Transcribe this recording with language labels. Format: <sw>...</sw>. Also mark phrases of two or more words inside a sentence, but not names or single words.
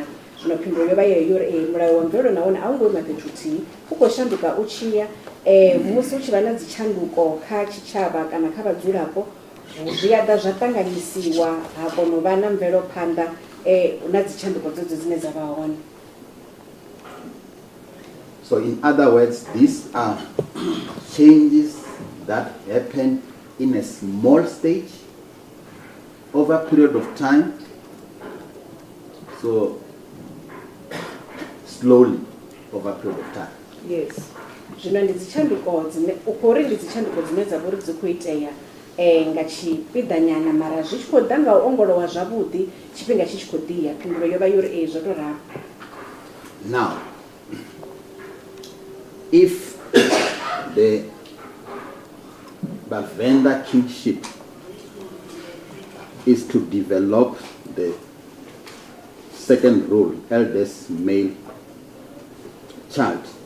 <ve>Zwino phindulo yo vha yeyo uri mulayo wa mvelelo nahone a u ngo ima fhethu huthihi u khou shanduka u tshi ya musi hu tshi vha na dzitshanduko kha tshitshavha kana kha vhadzulapo zwi a ḓa zwa ṱanganyisiwa ha kona u vha na mvelophanḓa na dzitshanduko dzedzo dzine dza vha hone.</ve> <en>So in other words, these are changes that happen in a small stage over a period of time. So slowly over a period of time. Yes.</en> <ve>Zwino ndi dzitshanduko dzine u khou ri ndi dzitshanduko dzine dza vha uri dzi khou itea nga tshipiḓa nyana mara zwi tshi khou ḓa nga u ongolowa zwavhuḓi tshifhinga tshi tshi khou ḓi ya. Phindulo yo vha yori zwo to ralo.</ve> <en>Now, if the Vhavenda kingship is to develop the second rule, eldest male child,</en>